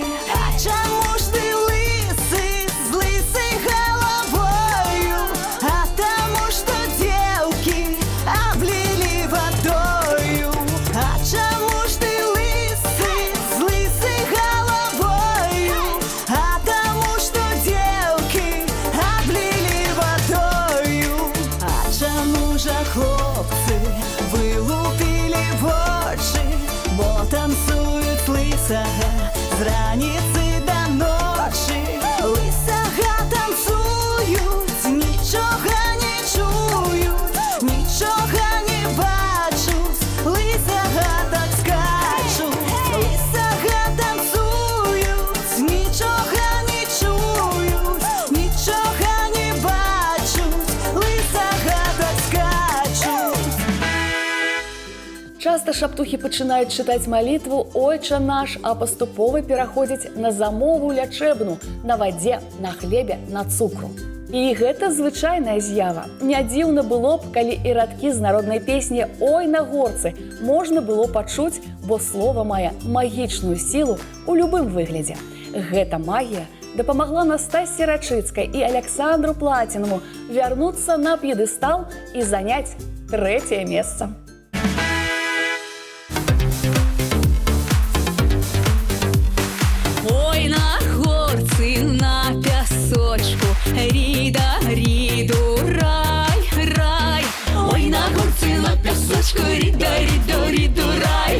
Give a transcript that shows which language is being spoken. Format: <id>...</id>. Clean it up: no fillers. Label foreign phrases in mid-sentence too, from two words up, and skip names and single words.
<ru>А чему ж ты лысый, с лысой головою? А тому, что девки облили водою. А чему ж ты лысый, с лысой головою? А тому, что девки облили водою.</ru> <uk>А чому же хлопцы вылупили в очи, бо танцуют лысого з раницы до ночи. Лысого танцують, нічого не чують, нічого не бачуть, лысого так скачуть. Лысого танцують, нічого не чують, нічого не бачуть, лысого так скачуть.</uk> <be>Часта шаптухі пачынаюць чытаць малітву «Ойча наш», а паступова пераходзяць на замову лячэбну, на вадзе, на хлебе, на цукру. І гэта звычайная з'ява. Не дзіўна было б, калі і радкі з народнай песні «Ой на горцы» можна было пачуць, бо слова мае магічную сілу ў любым выглядзе. Гэта магія дапамагла Настасьі Рачыцкай і Александру Платінаму вярнуцца на п'едэстал і заняць 3-е месца.</be> <uk>Ой, на горці, на пясочку, ріда, ріду, рай, рай. Ой, на горці, на пясочку, ріда, ріду, ріду, рай.</uk>